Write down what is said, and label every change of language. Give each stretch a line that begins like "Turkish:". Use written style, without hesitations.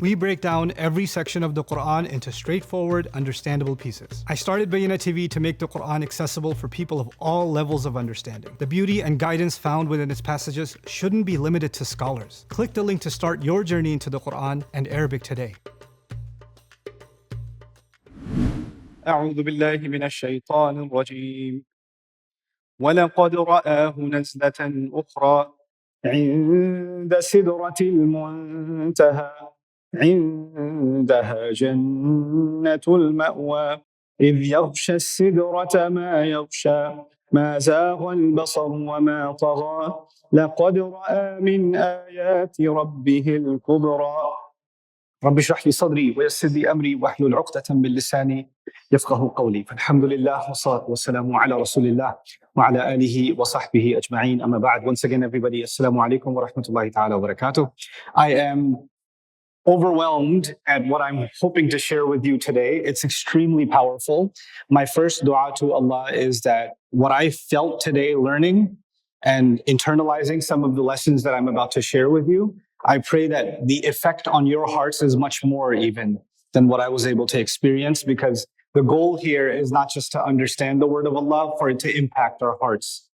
English: We break down every section of the Qur'an into straightforward, understandable pieces. I started Bayyinah TV to make the Qur'an accessible for people of all levels of understanding. The beauty and guidance found within its passages shouldn't be limited to scholars. Click the link to start your journey into the Qur'an and Arabic today.
Arabic: أعوذ بالله من الشيطان الرجيم. ولقد رآه نزلة أخرى عند سدرة المنتهى عندها جنة المأوى إذ يغشى السدرة ما يغشى ما زاغ البصر وما طغى لقد رأى من آيات ربه الكبرى رب اشرح لي صدري ويسر لي أمري واحلل عقدة من لساني يفقه قولي. فالحمد لله والصلاة والسلام على رسول الله وعلى آله وصحبه أجمعين. أما بعد,
English: once again everybody,
Arabic: assalamu alaikum wa rahmatullahi ta'ala wa barakatuh.
English: I am overwhelmed at what I'm hoping to share with you today. It's extremely powerful. My first dua to Allah is that what I felt today learning and internalizing some of the lessons that I'm about to share with you, I pray that the effect on your hearts is much more even than what I was able to experience, because the goal here is not just to understand the word of Allah, for it to impact our hearts.